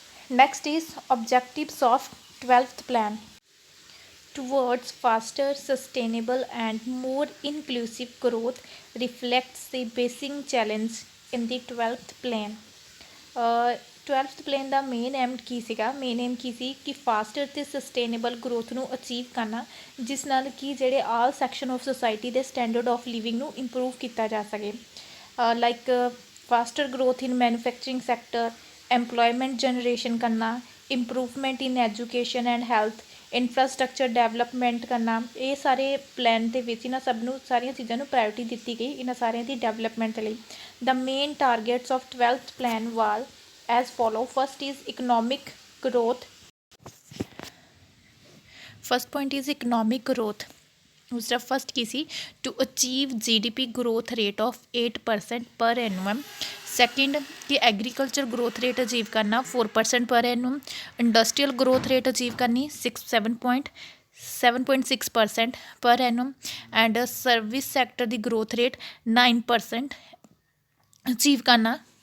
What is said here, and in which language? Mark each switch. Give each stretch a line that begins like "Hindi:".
English: Next is objectives of 12th plan towards faster, sustainable and more inclusive growth reflects the basic challenge in the 12th plan।
Punjabi: 12th plan ਦਾ main M ਕੀ ਸੀਗਾ? Main aim ਕੀ ਸੀ ਕਿ foster ਅਤੇ sustainable growth ਨੂੰ achieve ਕਰਨਾ ਜਿਸ ਨਾਲ ਕਿ ਜਿਹੜੇ
English: all section of society
Punjabi: ਦੇ
English: standard of living
Punjabi: ਨੂੰ ਇੰਪਰੂਵ ਕੀਤਾ ਜਾ ਸਕੇ।
English: Like faster growth in manufacturing sector, employment generation ਕਰਨਾ, improvement in education and health, infrastructure development ਕਰਨਾ।
Punjabi: ਇਹ ਸਾਰੇ ਪਲਾਨ ਦੇ ਵਿੱਚ ਇਹਨਾਂ ਸਭ ਨੂੰ ਸਾਰੀਆਂ ਚੀਜ਼ਾਂ ਨੂੰ ਪ੍ਰਾਇਓਰਿਟੀ ਦਿੱਤੀ ਗਈ ਇਹਨਾਂ ਸਾਰਿਆਂ ਦੀ ਡਿਵੈਲਪਮੈਂਟ ਲਈ।
English: The main targets of 12th plan ਵਾਲ as follow। First is economic growth। First point is economic growth।
Punjabi: ਉਸਦਾ first Ki ਸੀ?
English: To achieve GDP growth rate of 8% per annum।
Punjabi: Second ਕਿ agriculture growth rate achieve ਕਰਨਾ 4% per annum। Industrial growth rate achieve ਕਰਨੀ 7.6% per annum। And service sector ਦੀ growth rate 9% achieve ਕਰਨਾ।